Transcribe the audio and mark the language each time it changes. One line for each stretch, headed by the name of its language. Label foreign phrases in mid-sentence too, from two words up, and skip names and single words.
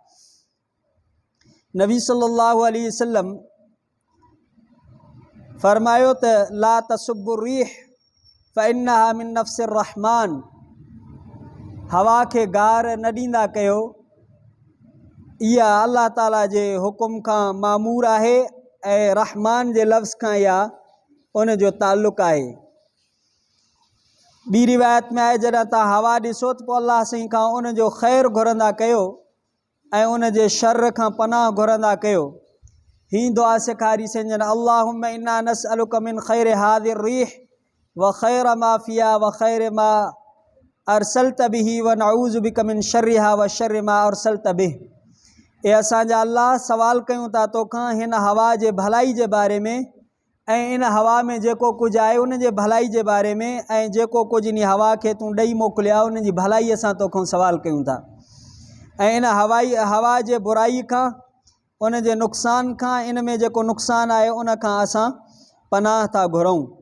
Sindhi: नबी
Arabic: صلى الله عليه وسلم
Sindhi: फ़रमायो त
Arabic: لا تسبوا الريح فإنها من نفس الرحمن,
Sindhi: हवा खे गार न ॾींदा कयो, इहा अल्लाह ताला जे हुकुम खां मामूर आहे ऐं रहमान जे लफ़्ज़ खां इहा उन जो ताल्लुक़ आहे। ॿी रिवायत में आहे जॾहिं तव्हां हवा ॾिसो त पोइ अल्लाह साईं खां उन जो ख़ैरु घुरंदा कयो ऐं उन जे शर खां पनाह घुरंदा कयो। ही दुआ सेखारीसीं जन
Arabic: اللهم إنا نسألك من خير هذه الريح وخير ما فيها وخير ما أرسلت به ونعوذ بك من شرها وشر ما أرسلت به.
Sindhi: ए असांजा अल्लाह सवाल कयूं था तोखां हिन हवा जे भलाई जे बारे में ऐं इन हवा में जेको कुझु आहे उन जे भलाई जे बारे में, ऐं जेको कुझु इन हवा खे तूं ॾेई मोकिलिया उन जी भलाई असां तोखां सवाल कयूं था। ऐं इन हवा जे बुराई खां, उन जे नुक़सान खां, इन में जेको नुक़सानु आहे उन खां असां पनाह था घुरूं।